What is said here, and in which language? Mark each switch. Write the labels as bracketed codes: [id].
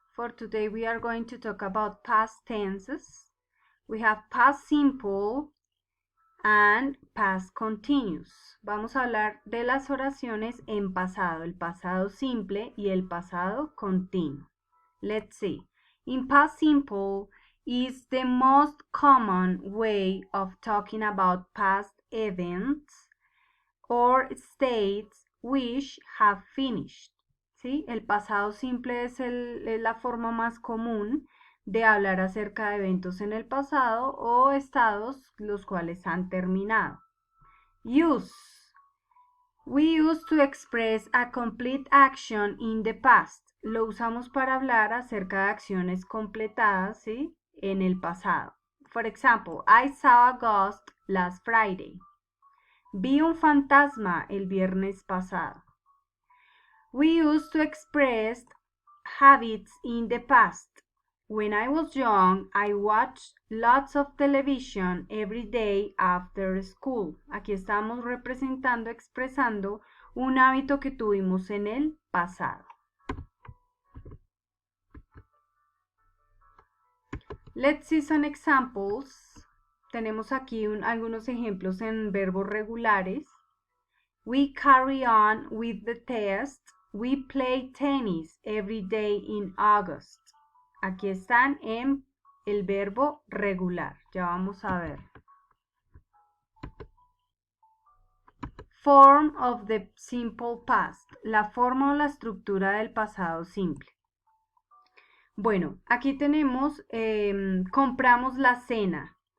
[en] For today we are going to talk about past tenses. We have past simple and past continuous. [es] Vamos a hablar de las oraciones en pasado, el pasado simple y el pasado continuo. [en] Let's see. In past simple is the most common way of talking about past events or states which have finished. [es] ¿Sí? El pasado simple es la forma más común de hablar acerca de eventos en el pasado o estados los cuales han terminado. [en] Use. We use to express a complete action in the past. [es] Lo usamos para hablar acerca de acciones completadas, ¿sí? En el pasado. [en] For example, I saw a ghost last Friday. [es] Vi un fantasma el viernes pasado. [en] We used to express habits in the past. When I was young, I watched lots of television every day after school. [es] Aquí estamos expresando un hábito que tuvimos en el pasado. [en] Let's see some examples. [es] Tenemos aquí algunos ejemplos en verbos regulares. [en] We carry on with the test. We play tennis every day in August. [es] Aquí están en el verbo regular. Ya vamos a ver. [en] Form of the simple past. [es] La forma o la estructura del pasado simple. Bueno, aquí tenemos compramos la cena.